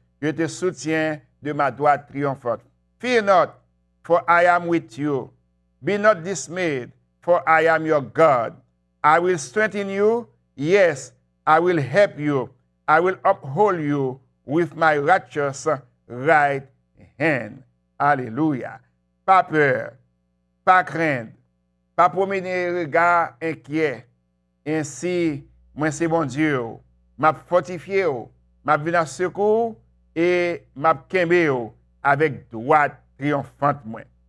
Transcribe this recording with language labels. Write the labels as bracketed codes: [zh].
[fr] Je te soutiens de ma droite triomphante. [en] Fear not, for I am with you. Be not dismayed, for I am your God. I will strengthen you, yes, I will help you. I will uphold you with my righteous right hand. [fr] Alléluia. Pas peur, pas crainte, pas promener regard inquiet. Ainsi, moi c'est bon Dieu, m'a fortifié, m'a venu à secours et m'a kembe avec droite triomphante moi.